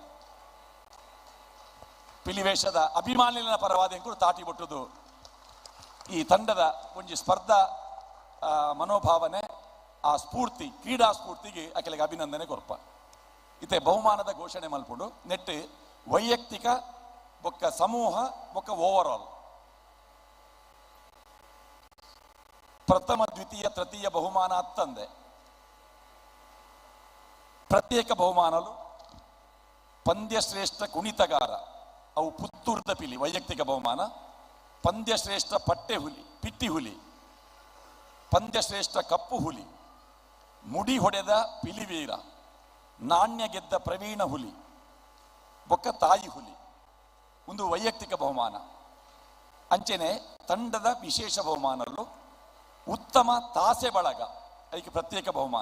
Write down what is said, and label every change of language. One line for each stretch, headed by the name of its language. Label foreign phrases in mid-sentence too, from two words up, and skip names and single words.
Tulu: ಪಿಲಿವೇಷದ ಅಭಿಮಾನಿನ ಪರವಾದ ಎಂಕುಲು ತಾಟಿ ಬಿಟ್ಟುದು ಈ ತಂಡದ ಒಂಜಿ ಸ್ಪರ್ಧಾ ಮನೋಭಾವನೆ ಆ ಸ್ಫೂರ್ತಿ ಕ್ರೀಡಾ ಸ್ಫೂರ್ತಿಗೆ ಅಕಲೆಗೆ ಅಭಿನಂದನೆ ಕೊರ್ಪ ಇತ್ತೆ ಬಹುಮಾನದ ಘೋಷಣೆ ಮಲ್ಪುಡು ನೆಟ್ಟು ವೈಯಕ್ತಿಕ ಬೊಕ್ಕ ಸಮೂಹ ಬೊಕ್ಕ ಓವರ್ ಆಲ್ ಪ್ರಥಮ ದ್ವಿತೀಯ ತೃತೀಯ ಬಹುಮಾನ ಹತ್ತಂದೆ ಪ್ರತ್ಯೇಕ ಬಹುಮಾನಲು ಪಂದ್ಯಶ್ರೇಷ್ಠ ಕುಣಿತಗಾರ ಅವು ಪುತ್ತೂರ್ದ ಪಿಲಿ ವೈಯಕ್ತಿಕ ಬಹುಮಾನ ಪಂದ್ಯಶ್ರೇಷ್ಠ ಪಿಟ್ಟಿ ಹುಲಿ ಪಂದ್ಯಶ್ರೇಷ್ಠ ಕಪ್ಪು ಹುಲಿ ಮುಡಿ ಹೊಡೆದ ಪಿಲಿವೀರ ನಾಣ್ಯ ಗೆದ್ದ ಪ್ರವೀಣ ಹುಲಿ ಬೊಕ್ಕ ತಾಯಿ ಹುಲಿ ಒಂದು ವೈಯಕ್ತಿಕ ಬಹುಮಾನ ಅಂಚೆನೆ ತಂಡದ ವಿಶೇಷ ಬಹುಮಾನಲು ಉತ್ತಮ ತಾಸೆ ಬಳಗ ಅದಕ್ಕೆ ಪ್ರತ್ಯೇಕ ಬಹುಮಾನ.